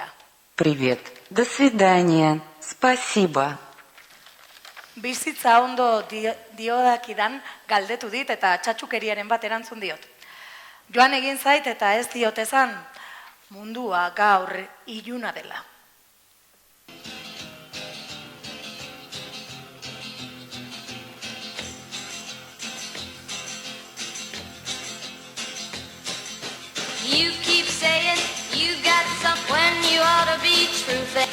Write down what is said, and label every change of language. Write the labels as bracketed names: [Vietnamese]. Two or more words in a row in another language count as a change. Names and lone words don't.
[Russian] Привет. До свидания. Спасибо. [Basque] Bizitza ondo diodakidan galdetu dit eta txatxukeriaren bat erantzun diot. Joan egin zait eta ez diot esan, mundua gaur iluna dela. [English] You keep saying you got something when you ought to be truthing.